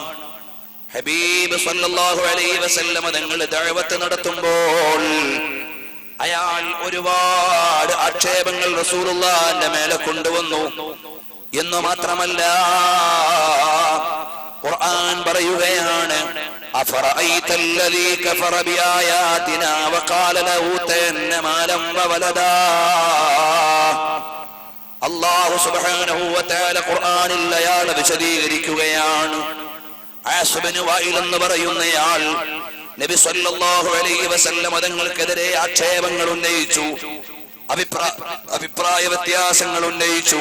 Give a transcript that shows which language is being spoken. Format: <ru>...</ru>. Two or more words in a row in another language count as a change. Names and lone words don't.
<ml>ഹബീബ്</ml> <ar>صلى الله عليه وسلم</ar> <ml>തങ്ങൾ ദഅവത്ത് നടത്തുമ്പോൾ അയാൾ ഒരുപാട് ആക്ഷേപങ്ങൾ റസൂലുള്ളാഹിന്റെ മേലെ കൊണ്ടുവന്നു. എന്ന് മാത്രമല്ല, ഖുർആൻ പറയുകയാണ്,</ml> <ar>أفرأيت الذي كفر بآياتنا وقال لأوتين مالا وولدا. الله سبحانه وتعالى</ar> <ml>ഖുർആനിൽ അയാളെ വിശദീകരിക്കുകയാണ്. ആസ് ബിൻ വാഇൽ എന്ന് പറയുന്നയാൾ നബി</ml> <ar>صلى الله عليه وسلم</ar> <ml>തങ്ങൾക്കെതിരെ ആക്ഷേപങ്ങൾ ഉന്നയിച്ചു, അഭിപ്രായ വ്യത്യാസങ്ങൾ ഉന്നയിച്ചു.</ml>